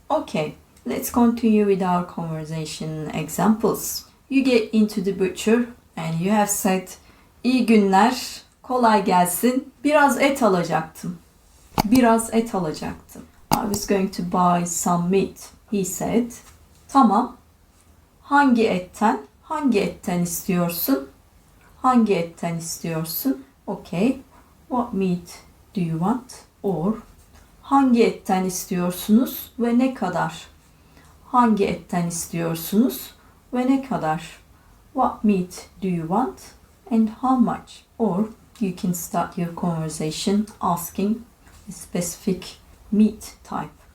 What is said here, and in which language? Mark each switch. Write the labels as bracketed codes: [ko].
[en] Okay, let's continue with our conversation examples. You get into the butcher and you have said, [tr] İyi günler, kolay gelsin. Biraz et alacaktım. Biraz et alacaktım. [en] I was going to buy some meat. He said, [tr] tamam. Hangi etten? Hangi etten istiyorsun? Hangi etten istiyorsun? [en] Okay. What meat do you want? Or, [tr] hangi etten istiyorsunuz ve ne kadar? Hangi etten istiyorsunuz ve ne kadar? [en] What meat do you want and how much? Or, you can start your conversation asking a specific meat type.